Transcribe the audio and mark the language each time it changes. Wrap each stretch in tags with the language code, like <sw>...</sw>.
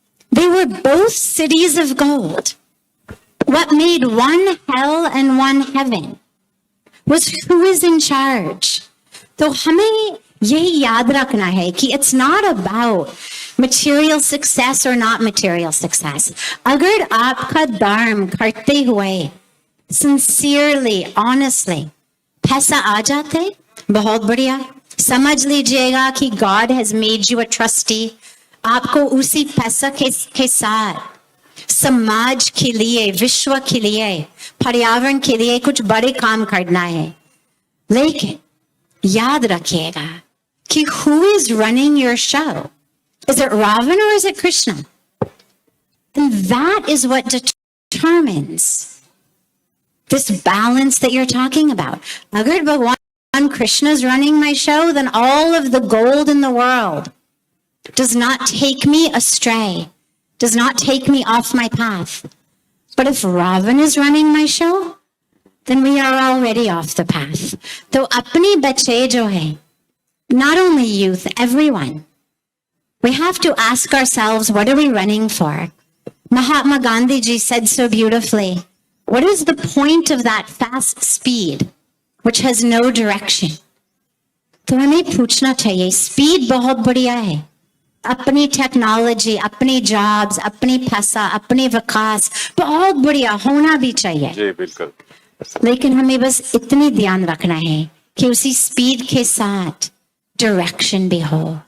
<en>They were both cities of gold. What made one hell and one heaven was who is in charge.</en> <hi>तो हमें यही याद रखना है कि</hi> <en>it's not about material success or not material success.</en> <hi>अगर आपका धर्म करते हुए</hi> <en>sincerely, honestly</en> <hi>पैसा आ जाते, बहुत बढ़िया। समझ लीजिएगा कि</hi> <en>God has made you a trustee.</en> <hi>आपको उसी पैसा के साथ समाज के लिए, विश्व के लिए, पर्यावरण के लिए कुछ बड़े काम करना है। लेकिन याद रखिएगा कि</hi> <en>who is running your show? Is it Ravan or is it Krishna? And that is what determines this balance that you're talking about. Agar Bhagwan Krishna is running my show, then all of the gold in the world does not take me astray, does not take me off my path. But if Ravan is running my show, then we are already off the path. So</en> <hi>apne bache jo hai,</hi> <en>not only youth, everyone, we have to ask ourselves, what are we running for? Mahatma Gandhi ji said so beautifully, what is the point of that fast speed which has no direction?</en> <hi>तो हमें पूछना चाहिए, speed बहुत बढ़िया है, अपनी technology, अपनी jobs, अपनी पैसा, अपने विकास बहुत बढ़िया होना भी चाहिए जी बिल्कुल। लेकिन हमें बस इतनी ध्यान रखना है कि उसी स्पीड के साथ डायरेक्शन भी हो।</hi>